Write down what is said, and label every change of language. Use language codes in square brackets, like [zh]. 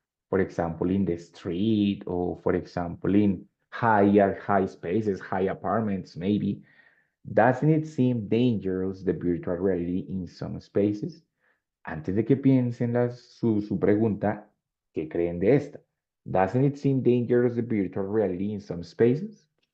[en] For example, in the street, or for example, in high spaces, high apartments, maybe. Doesn't it seem dangerous, the virtual reality in some spaces? [es] Antes de que piensen su pregunta, ¿qué creen de esta? [en] Doesn't it seem dangerous, the virtual reality in some spaces?